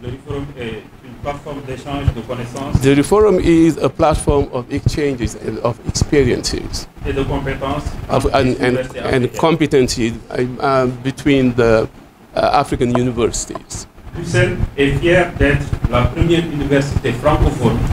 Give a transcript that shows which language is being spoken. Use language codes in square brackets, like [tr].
[fr] le Reform est une plateforme d'échange de connaissances [en] the Reform is a platform of exchanges and of experiences [fr] et de compétences [en] of, [fr] entre les universités [en] and [fr] africaines. [en] competencies between the African universities. [fr] L'UCN est fière d'être la première université francophone